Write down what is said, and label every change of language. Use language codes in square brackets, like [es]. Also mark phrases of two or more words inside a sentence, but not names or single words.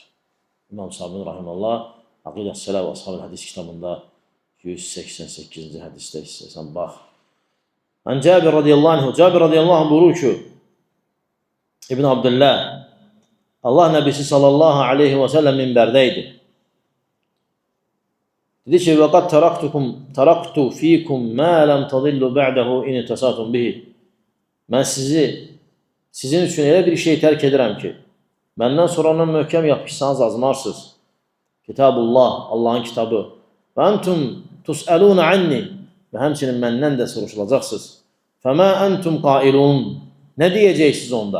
[az] İmam Sabuni rahimehullah Əqidə-s Sələf və Ashab-ül Hədis kitabında 188-ci hədisdə istəyirsən bax. Ən Cabir [ar] رضي الله عنه, [az] Cabir [ar] رضي الله عنه [az] buyurur ki, İbn Abdullah, Allah Nəbisi [ar] صلى الله عليه وسلم [az] minbərdəydi. Dedi ki, [ar] وَقَدْ تَرَقْتُ ف۪يكُمْ مَا لَمْ تَضِلُّ بَعْدَهُ اِنِ تَسَاتُمْ بِهِ. [az] Mən sizin üçün elə bir şey tərk edirəm ki, məndən sonra ondan möhkəm yapışsanız azmarsınız. Kitabullah, Allahın kitabı. [ar] وأنتم تسألون عني. [az] Və həmçinin məndən də soruşulacaqsınız. [ar] فما أنتم قائلون. [az] Nə deyəcəksiniz onda?